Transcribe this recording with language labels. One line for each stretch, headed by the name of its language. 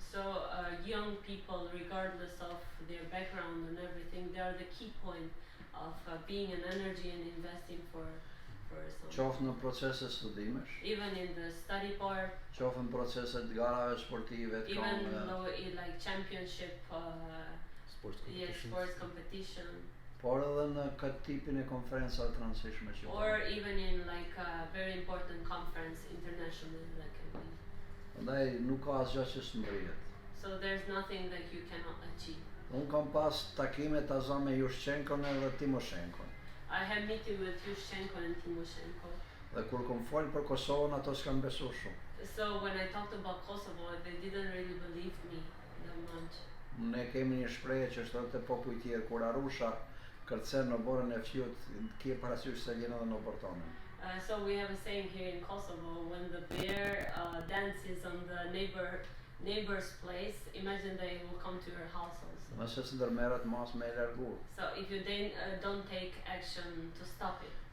English: So young people, regardless of their background and everything, they are the key point of being an energy and investing for something.
Albanian: Qoftë në procese studimesh,
English: Even in the study part,
Albanian: qoftë në procese të garave sportive,
English: even though in like championship, sports competition.
Albanian: Por edhe në këtë tipin e konferencave të rëndësishme që
English: or even in like a very important conference internationally that can be.
Albanian: Prandaj nuk ka asgjë që s'mbrihet.
English: So there's nothing that you cannot achieve.
Albanian: Unë kam pas takime të aza me Yushchenkon edhe Timoshenkon.
English: I had meeting with Yushchenko and Timoshenko.
Albanian: Dhe kur kom fol për Kosovën, ato s'kan besuar shumë.
English: So when I talked about Kosovo, they didn't really believe me that much.
Albanian: Ne kemi një shprehje që thotë te popujt tjerë kur Arusha kërcen në borën e fshut, ke parasysh se vjen edhe në portonin.
English: So we have a saying here in Kosovo, when the bear dances on the neighbor's place, imagine they will come to your house also.
Albanian: Nëse s'ndërmerret mas me largu.
English: So if you don't take action to stop it.